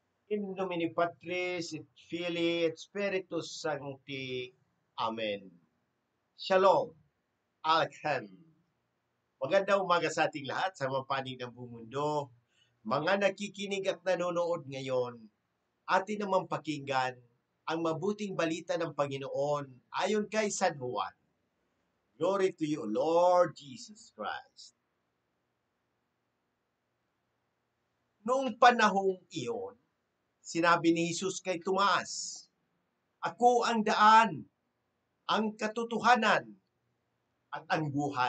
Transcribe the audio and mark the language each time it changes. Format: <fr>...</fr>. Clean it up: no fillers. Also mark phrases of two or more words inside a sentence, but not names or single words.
<la>In nomine Patris et Filii et Spiritus Sancti. Amen. Shalom. Alchem.</la> <tl>Magandang umaga sa ating lahat sa mga panig ng buong mundo. Mga nakikinig at nanonood ngayon, atin namang pakinggan ang mabuting balita ng Panginoon ayon kay San Juan.</tl> <en>Glory to you, Lord Jesus Christ.</en> <tl>Noong panahong iyon, sinabi ni Jesus kay Tomas, "Ako ang daan, ang katotohanan, at ang buhay.</tl>